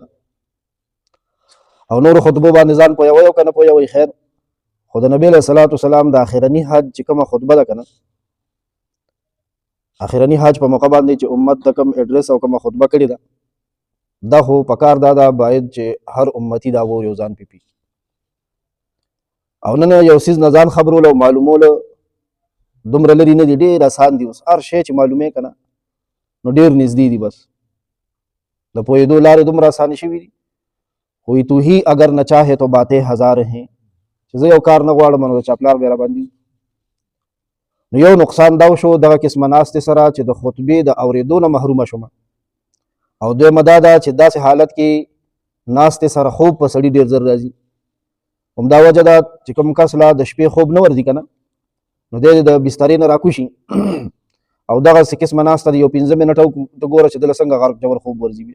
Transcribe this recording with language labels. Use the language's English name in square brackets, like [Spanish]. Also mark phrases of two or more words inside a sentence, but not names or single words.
[Pashto] او نورو خطبو باندې ځان پوهوئ او که نه پوهوئ خیر، خو د نبي علیه صلات وسلام د آخرني حج چې کومه خطبه ده که نه، آخرني حج په موقع باندې چې امت ته کوم اډرس او کومه خطبه کړې ده، دا خو پکار دا ده باید چې هر امتي دا ووري او ځان پې پوهي. او نن یو څیز نه ځان خبرول او معلومول دومره لرې نه دي، ډېر اسان دي. اوس هر شی چې معلومې که نه نو ډېر نږدې دي، بس د پوهېدو لارې دومره اسانې شوي دي. [Urdu] کوئی تو ہی اگر نہ چاہے تو باتیں ہزار ہیں، [Pashto] چې زه یو کار نه غواړم نو د چا پلار بیا راباندې. نو یو نقصان دا وشو دغه قسمه ناستې سره چې د خطبې د اورېدو نه محرومه شومه. او دویمه دا ده چې داسې حالت کې ناستې سره خوب په سړي ډېر زر راځي. همدا وجه ده چې کوم کس لا د شپې خوب نه ورځي که نه، نو دی د بسترې نه راکوشي او دغسې قسمه ناسته د یو 15 منټه ته ګوره چې دله څنګه غرق جوړ خوب ورځي بیا.